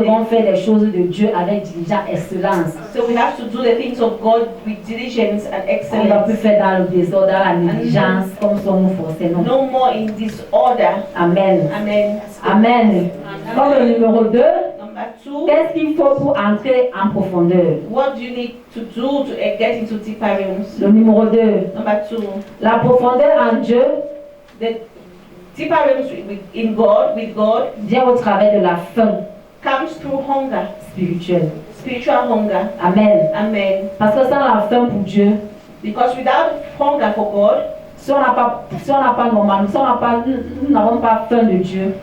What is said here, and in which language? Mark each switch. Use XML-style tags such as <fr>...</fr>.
<fr>devons faire les choses de Dieu avec diligence, excellence.</fr> <en>So we have to do the things of God with diligence and</en> <fr>On ne va plus</fr> <en>excellence.</en> <fr>faire dans le désordre, dans la négligence, comme sommes forcés. Non.</fr> <en>No more in disorder. Amen. Amen.</en> <fr>Amen. Comme le numéro 2,</fr> <en>Number 2,</en> <fr>qu'est-ce qu'il faut pour entrer en profondeur?</fr> <en>what do you need to do to get into deeper realms?</en> <fr>Le numéro 2,</fr> <en>Number 2,</en> <fr>la profondeur en Dieu</fr> <en>the deeper realms in God, with God,</en> <fr>vient au travers de la faim</fr> <en>comes through hunger,</en> <fr>spirituelle.</fr> <en>spiritual hunger. Amen. Amen.</en> <fr>Parce que sans la faim pour Dieu,</fr> <en>Because without hunger for God,</en> <fr>si on n'a pas normal, si nous n'avons pas faim de Dieu,</fr>